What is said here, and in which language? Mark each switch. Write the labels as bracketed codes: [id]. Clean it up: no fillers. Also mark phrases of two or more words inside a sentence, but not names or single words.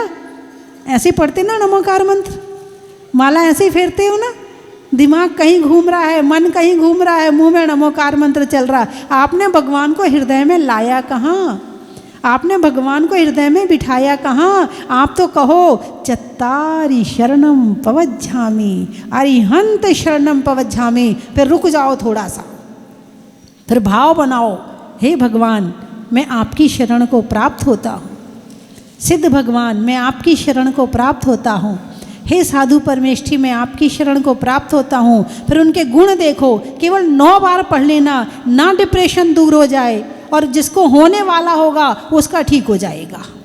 [hi] ऐसे पढ़ते ना नमोकार मंत्र, माला ऐसे ही फेरते हो ना। दिमाग कहीं घूम रहा है, मन कहीं घूम रहा है, मुंह में नमोकार मंत्र चल रहा है। आपने भगवान को हृदय में लाया कहाँ? आपने भगवान को हृदय में बिठाया कहाँ? आप तो कहो [pra] चत्तारि शरणम पवज्झामि, अरिहंत शरणम पवज्झामि। [hi] फिर रुक जाओ थोड़ा सा, फिर भाव बनाओ, हे भगवान मैं आपकी शरण को प्राप्त होता हूँ। सिद्ध भगवान मैं आपकी शरण को प्राप्त होता हूँ। हे साधु परमेष्ठी मैं आपकी शरण को प्राप्त होता हूँ। फिर उनके गुण देखो, केवल 9 बार पढ़ लेना, ना डिप्रेशन दूर हो जाए, और जिसको होने वाला होगा उसका ठीक हो जाएगा।